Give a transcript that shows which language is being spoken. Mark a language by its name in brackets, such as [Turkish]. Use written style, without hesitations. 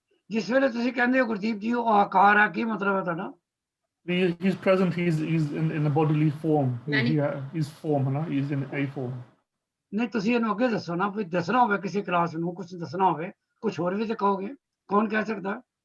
[Punjabi] जिस वेले तुसी कहंदे हो गुरदीप जी वो आकार है, की मतलब है तुहाडा? [English] He's present, he's in a bodily form, Many- he's form, [Hindi] है ना, [English] he's in a form। [Punjabi] नहीं तुसी ਇਹਨੂੰ ਅੱਗੇ ਦੱਸੋ ਨਾ, ਕੋਈ ਦੱਸਣਾ ਹੋਵੇ ਕਿਸੇ ਕਲਾਸ ਨੂੰ ਕੁਝ ਦੱਸਣਾ ਹੋਵੇ, ਕੁਝ ਹੋਰ ਵੀ ਤੇ ਕਹੋਗੇ, ਕੌਣ ਕਹਿ ਸਕਦਾ?